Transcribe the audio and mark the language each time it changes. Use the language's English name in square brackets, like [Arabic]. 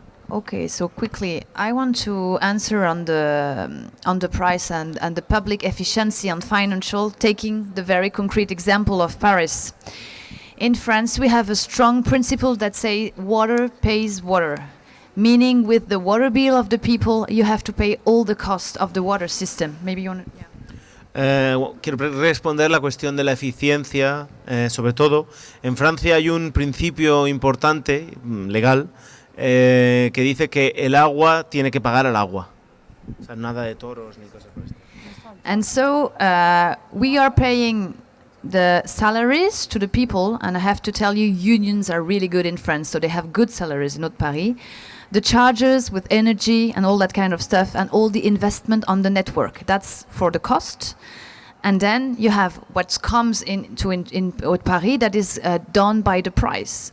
[English] Okay, so quickly, I want to answer on the price and the public efficiency and financial, taking the very concrete example of Paris. In France, we have a strong principle that say water pays water, meaning with the water bill of the people, you have to pay all the cost of the water system. Maybe you want to... [Spanish] Quiero responder la cuestión de la eficiencia, sobre todo. En Francia hay un principio importante, legal, que dice que el agua tiene que pagar al agua. O sea, nada de toros ni cosas por esto. [English] And so we are paying the salaries to the people, and I have to tell you, unions are really good in France, so they have good salaries in Haute-Paris. The charges with energy and all that kind of stuff, and all the investment on the network, that's for the cost. And then you have what comes in Haute-Paris that is done by the price.